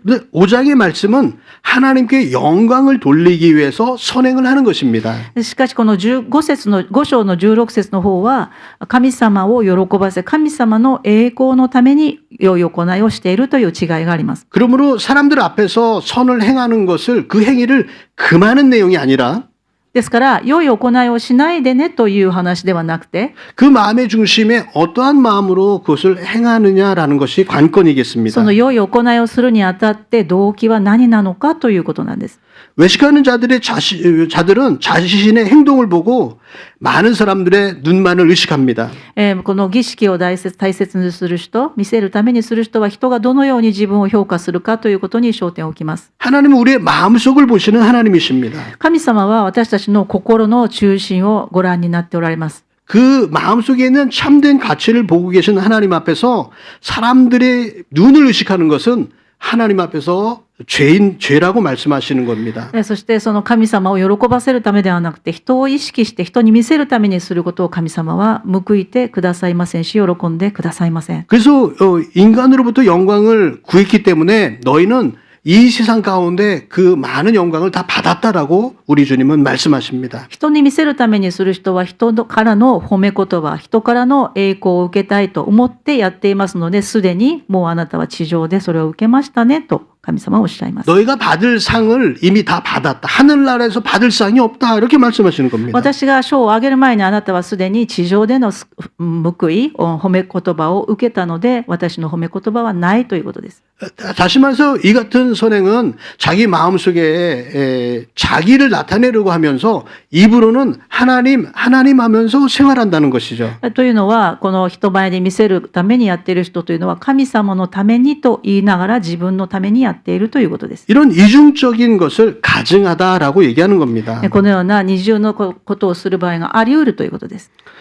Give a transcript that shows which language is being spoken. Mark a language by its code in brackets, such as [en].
[ko] 근데 5장의 말씀은 하나님께 영광을 돌리기 위해서 선행을 하는 것입니다. [ja] しかしこの5章の16節の方は、神様を喜ばせ、神様の栄光のために良い行いをしているという違いがあります。 [ko] 그러므로 사람들 앞에서 선을 행하는 것을 그 행위를 금하는 내용이 아니라 [ja] ですから、良い行いをしないでねという話ではなくて、 [ko] 그 마음의 중심에 어떠한 마음으로 그것을 행하느냐라는 것이 관건이겠습니다. [ja] その良い行いをするにあたって動機は何なのかということなんです。 [ko] 외식하는 자들은 자신의 행동을 보고 많은 사람들의 눈만을 의식합니다. [ja] この儀式を大切にする人、見せるためにする人は人がどのように自分を評価するかということに焦点を置きます。 [ko] 하나님은 우리의 마음속을 보시는 하나님이십니다. [ja] 神様は私たちの心の中心をご覧になっておられます。 [ko] 그 마음속에 있는 참된 가치를 보고 계신 하나님 앞에서 사람들의 눈을 의식하는 것은 하나님 앞에서 죄라고 말씀하시는 겁니다. [ja] そしてその神様を喜ばせるためではなくて、人を意識して人に見せるためにすることを神様は報いてくださいませんし、喜んでくださいません。 [ko] 그래서 인간으로부터 영광을 구했기 때문에 너희는 이 세상 가운데 그 많은 영광을 다 받았다라고 우리 주님은 말씀하십니다. [ja] 人に見せるためにする人は人からの褒め言葉、人からの栄光を受けたいと思ってやっていますので、すでにもうあなたは地上でそれを受けましたねと神様はおっしゃいます。 [ko] 너희가 받을 상을 이미 다 받았다. 하늘나라에서 받을 상이 없다. 이렇게 말씀하시는 겁니다. [ja] 私が賞をあげる前にあなたはすでに地上での報い、褒め言葉を受けたので、私の褒め言葉はないということです。 [ko] 다시 말해서 이 같은 선행은 자기 마음속에 자기를 나타내려고 하면서 입으로는 하나님 하면서 생활한다는 것이죠. [ja] というのは、この人前で見せるためにやっている人というのは、神様のためにと言いながら自分のためにやっているということです。 [ko] 이런 이중적인 것을 가증하다라고 얘기하는 겁니다. [ja] このような二重のことをする場合があり得るということです。